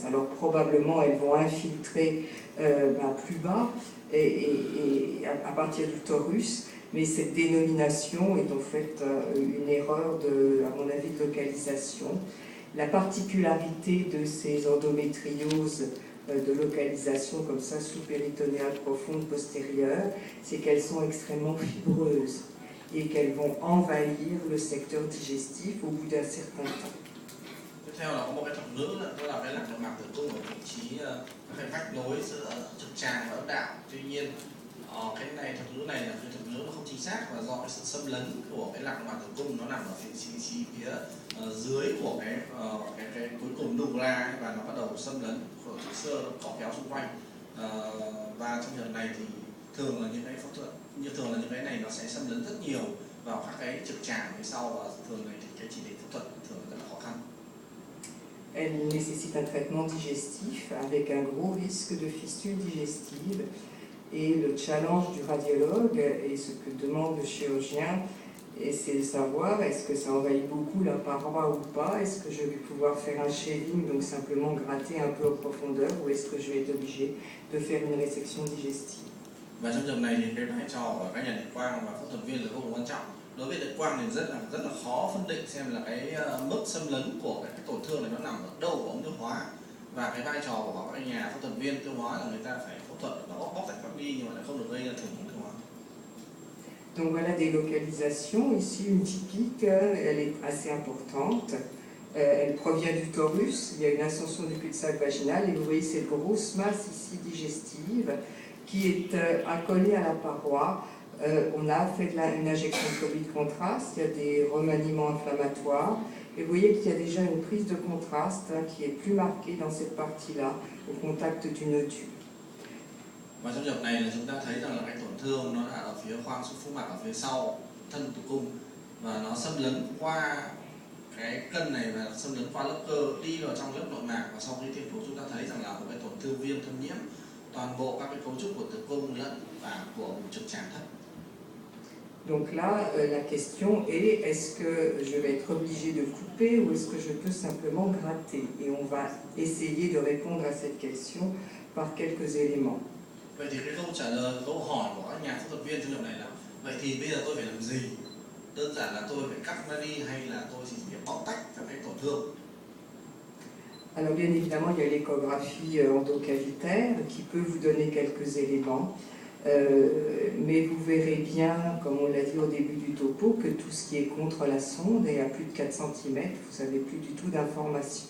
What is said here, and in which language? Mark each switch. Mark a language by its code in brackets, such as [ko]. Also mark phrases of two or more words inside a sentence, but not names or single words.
[fr] Alors probablement elles vont infiltrer plus bas et à partir du torus, mais cette dénomination est en fait une erreur à mon avis, de localisation. La particularité de ces endométrioses de localisation comme ça sous-péritonéale profonde postérieure, c'est qu'elles sont extrêmement fibreuses et qu'elles vont envahir le secteur digestif au bout d'un certain temps. [vi] Tiếp theo là có một cái thuật ngữ là cái lạc nội mạc tử cung ở vị trí cái vách nối giữa trực tràng và âm đạo. Tuy nhiên cái này thuật ngữ này là cái thuật ngữ nó không chính xác, và do cái sự xâm lấn của cái lạc nội mạc tử cung nó nằm ở vị trí phía dưới của cái cuối cùng dugla, và nó bắt đầu xâm lấn của chất xơ nó cọ kéo xung quanh, và trong trường hợp này thì thường là những cái phẫu thuật những cái này nó sẽ xâm lấn rất nhiều vào các cái trực tràng phía sau, và thường này thì cái chỉ định phẫu thuật thường rất là khó khăn. [fr] Elle nécessite un traitement digestif avec un gros risque de fistule digestive. Et le challenge du radiologue et ce que demande le chirurgien, c'est de savoir est-ce que ça envahit beaucoup la paroi ou pas, est-ce que je vais pouvoir faire un shaving, donc simplement gratter un peu en profondeur, ou est-ce que je vais être obligé de faire une résection digestive. [vi] Và trong trường này thì cái vai trò của các nhà điện quang và phẫu thuật viên là vô cùng quan trọng. Đối với điện quang thì rất là khó phân định xem là cái mức xâm lấn của cái tổn thương này nó nằm ở đâu của ống tiêu hóa, và cái vai trò của các nhà phẫu thuật viên tiêu hóa là người ta phải phẫu thuật nó bóc tách các đi, nhưng mà lại không được gây ra thủng ống tiêu hóa. [fr] Donc voilà des localisations. Ici une typique, elle est assez importante. Elle provient du torus, il y a une ascension du cul-de-sac vaginal et vous voyez cette grosse masse ici digestive qui est accolée à la paroi. On a fait une injection de Covid contraste, il y a des remaniements inflammatoires et vous voyez qu'il y a déjà une prise de contraste qui est plus marquée dans cette partie-là au contact du nodule. [vi] Và trong trường hợp này là chúng ta thấy rằng là cái tổn thương nó là ở phía khoang phúc mạc ở phía sau thân tử cung, và nó xâm lấn qua cái cân này và xâm lấn qua lớp cơ đi vào trong lớp nội mạc, và sau khi tiêm thuốc chúng ta thấy rằng là một cái tổn thương viêm thâm nhiễm toàn bộ các cái cấu trúc của tử cung lẫn và của trực tràng thận. [fr] Donc là, la question est, est-ce que je vais être obligé de couper ou est-ce que je peux simplement gratter? Et on va essayer de répondre à cette question par quelques éléments. [vi] Vậy thì cái câu hỏi của các nhà phẫu thuật viên trong trường này là vậy thì bây giờ tôi phải làm gì? Đơn giản là tôi phải cắt nó đi hay là tôi chỉ phải bóc tách các cái tổn thương? [fr] Alors bien évidemment, il y a l'échographie endocavitaire qui peut vous donner quelques éléments. Mais vous verrez bien, comme on l'a dit au début du topo, que tout ce qui est contre la sonde est à plus de 4 cm, vous n'avez plus du tout d'informations.